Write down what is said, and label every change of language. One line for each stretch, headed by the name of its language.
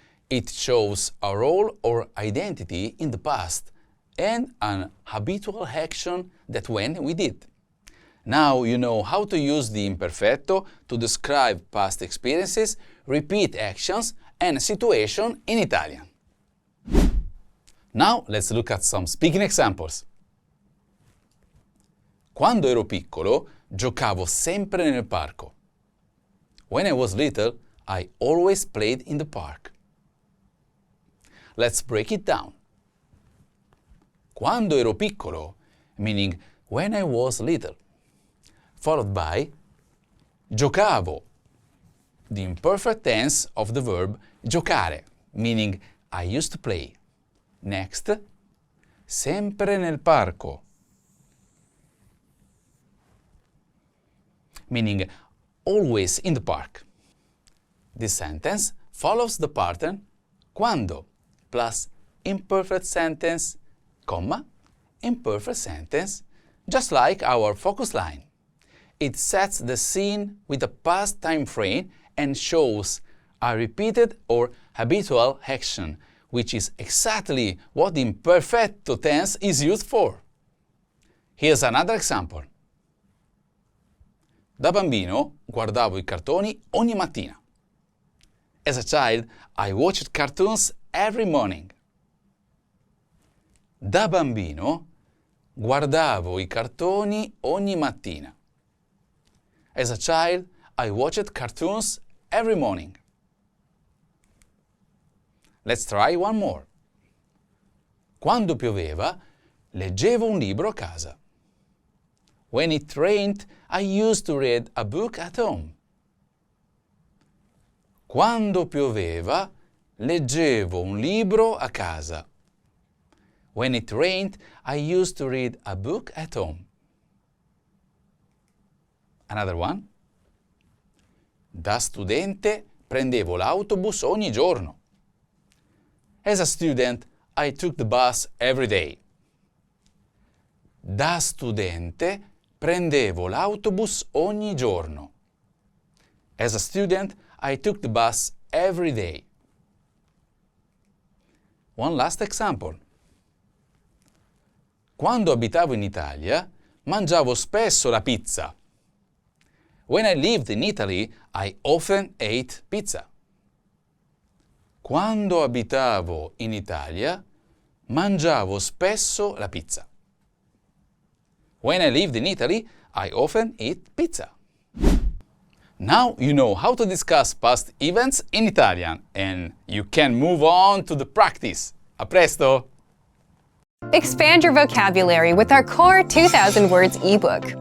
English: It shows a role or identity in the past and an habitual action that went with it. Now you know how to use the imperfetto to describe past experiences, repeat actions, and situation in Italian. Now let's look at some speaking examples.
Italian: Quando ero piccolo, giocavo sempre nel parco.
English: When I was little, I always played in the park. Let's break it down.
Italian: Quando ero piccolo,
English: meaning when I was little, followed by giocavo, the imperfect tense of the verb giocare, meaning I used to play. Next,
Italian: sempre nel parco,
English: meaning always in the park. This sentence follows the pattern quando plus imperfect sentence, comma, imperfect sentence, just like our focus line. It sets the scene with a past time frame and shows a repeated or habitual action, which is exactly what the imperfecto tense is used for. Here's another example.
Italian: Da bambino guardavo i cartoni ogni mattina.
English: As a child, I watched cartoons every morning.
Italian: Da bambino guardavo i cartoni ogni mattina.
English: As a child, I watched cartoons every morning. Let's try one more.
Italian: Quando pioveva, leggevo un libro a casa.
English: When it rained, I used to read a book at home.
Italian: Quando pioveva, leggevo un libro a casa.
English: When it rained, I used to read a book at home. Another one.
Italian: Da studente prendevo l'autobus ogni giorno.
English: As a student, I took the bus every day.
Italian: Da studente prendevo l'autobus ogni giorno.
English: As a student, I took the bus every day. One last example.
Italian: Quando abitavo in Italia, mangiavo spesso la pizza.
English: When I lived in Italy, I often ate pizza.
Italian: Quando abitavo in Italia, mangiavo spesso la pizza.
English: When I lived in Italy, I often eat pizza. Now you know how to discuss past events in Italian, and you can move on to the practice.
Italian: A presto!
English: Expand your vocabulary with our Core 2000 Words ebook.